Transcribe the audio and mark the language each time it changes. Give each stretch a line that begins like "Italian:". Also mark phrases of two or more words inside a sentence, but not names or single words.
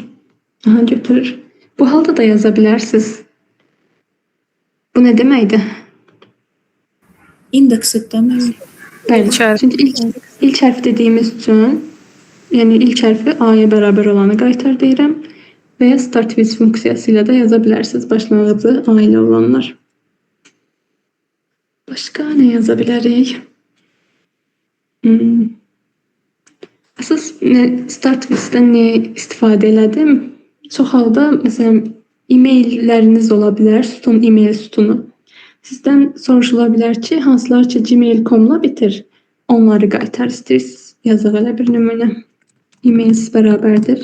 Azerbaijani: Aha, götürür. Bu halda da yazabilirsiniz. Bu ne deməkdir? İndeksi demək. Bəli. İlk hərf. Çünki ilk hərf dediyimiz üçün, yəni ilk hərfi A-ya bərabər olanı qaytar deyirəm və ya
English: start with
Azerbaijani: funksiyası ilə də yaza bilərsiniz başlanğıcı A ilə olanlar. Başqa nə yaza bilərik? Əsas
English: start with-
Azerbaijani: dən nə istifadə elədim? Çox halda, məsələn, e-mailləriniz ola bilər, sütun, e-mail sütunu. Sizdən soruşula bilər ki, hansılar ki gmail.com-la bitir, onları qaytar istəyirsiniz. Yazıq elə bir nümunə. E-mailsiz bərabərdir.